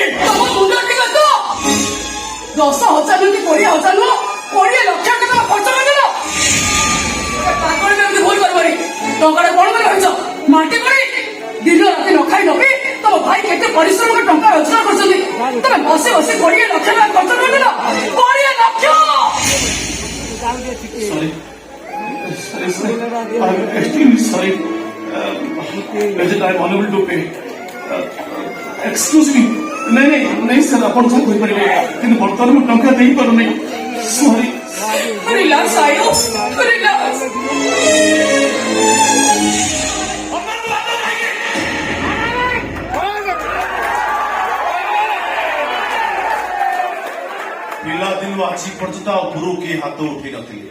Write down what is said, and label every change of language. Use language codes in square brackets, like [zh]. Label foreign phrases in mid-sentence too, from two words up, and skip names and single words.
[or] ତମ ମୁଣ୍ଡ ଠିକ ତ 10,000 ନୁହେଁ କି 20,000 ନୁହଁ 20 ଲକ୍ଷ ଟଙ୍କା ଖର୍ଚ୍ଚ କରିଦେଲ। ପାଗଳ ଏମିତି ଭୁଲ କରିବନି ଟଙ୍କାଟା କଣ କରି ରହିଛ ମାଟି କରି ଦିନ ରାତି ନ ଖାଇ ନ ପିଇ ତମ ଭାଇ କେତେ ପରିଶ୍ରମ କରି ଟଙ୍କା ରୋଜଗାର କରୁଛନ୍ତି ତମେ ବସି ବସି 20 ଲକ୍ଷ ଟଙ୍କା ଖର୍ଚ୍ଚ କରିଦେଲ 20 ଲକ୍ଷ। [en] Sorry. Sorry. I'm extremely sorry. Legit, I'm unable to pay. Excuse me. [hi] नहीं सर [or] ଆପଣ ଯାହା କହିପାରିବେ କିନ୍ତୁ ବର୍ତ୍ତମାନ ମୁଁ ଟଙ୍କା ଦେଇପାରୁନି। ସରି। ରିଲାକ୍ସ ଆୟୁ ରିଲାକ୍ସ। ପିଲାଦିନୁ ଆଜି ପର୍ଯ୍ୟନ୍ତ ଉପରୁ କେହି ହାତ ଉଠେଇ ନଥିଲେ।